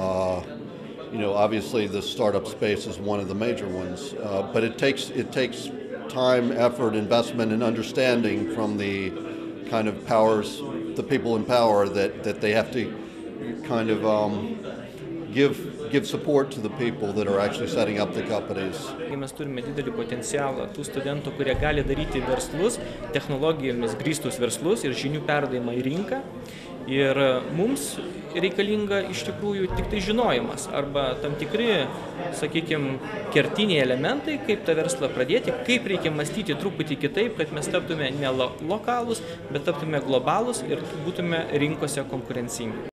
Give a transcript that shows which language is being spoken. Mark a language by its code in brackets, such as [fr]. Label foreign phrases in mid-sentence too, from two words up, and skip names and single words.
[en] Obviously the startup space is one of the major ones, but it takes time, effort, investment, and understanding from the kind of powers, the people in power, that they have to kind of give support to the people that are actually setting up the companies. [lt] Mes turime didelį potencialą tų studentų, kurie gali daryti verslus, technologijomis grįstus verslus ir žinių perdavimą į rinką. Ir mums reikalinga iš tikrųjų tik tai žinojimas arba tam tikri, sakykime, kertiniai elementai, kaip tą verslą pradėti, kaip reikia mąstyti truputį kitaip, kad mes taptume ne lokalūs, bet taptume globalūs ir būtume rinkose konkurencingi.